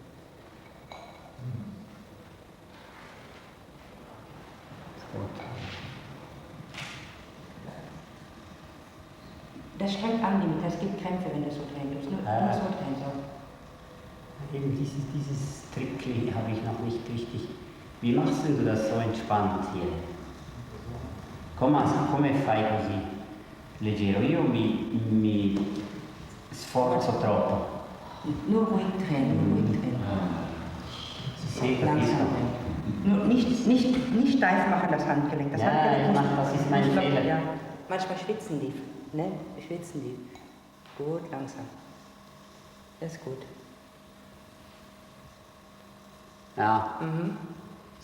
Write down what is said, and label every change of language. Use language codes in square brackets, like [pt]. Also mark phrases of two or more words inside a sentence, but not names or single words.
[de] Das schreckt an, das gibt Krämpfe, wenn das so drehen. Du musst nur so drehen, so. Eben dieses Trickli habe ich noch nicht richtig. Wie machst du das so entspannt hier? [it] Come fai così? Leggero, io mi sforzo troppo. [de] Nur ruhig drehen. [it] Sì, capisco. [de] Nur nicht steif machen das Handgelenk. Das Handgelenk das ist mein Fehler. Ja. Manchmal schwitzen die, ne? Schwitzen die. Gut, langsam. Das ist gut. Ja. Mhm. Ist noch